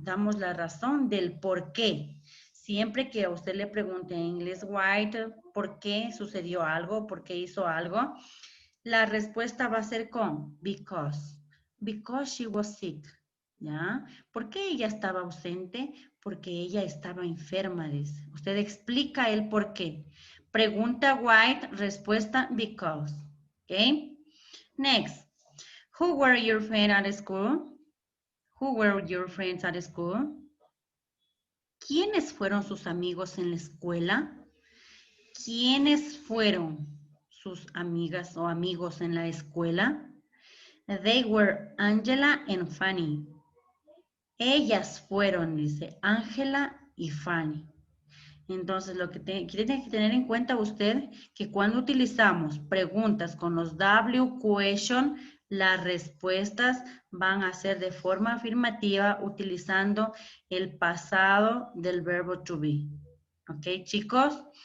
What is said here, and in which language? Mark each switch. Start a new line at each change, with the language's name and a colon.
Spanish: Damos la razón del por qué. Siempre que a usted le pregunte en inglés why, por qué sucedió algo, por qué hizo algo, la respuesta va a ser con because. Because she was sick. ¿Ya? ¿Por qué ella estaba ausente? Porque ella estaba enferma, dice. Usted explica el por qué. Pregunta why, respuesta because. ¿Ok? Next.
English: Who were your friends at school? Who were your friends at school?
Spanish: ¿Quiénes fueron sus amigos en la escuela? ¿Quiénes fueron sus amigas o amigos en la escuela?
English: They were Angela and Fanny.
Spanish: Ellas fueron, dice, Ángela y Fanny. Entonces, lo que tiene que tener en cuenta usted, que cuando utilizamos preguntas con los W question, las respuestas van a ser de forma afirmativa utilizando el pasado del verbo to be. ¿Ok, chicos?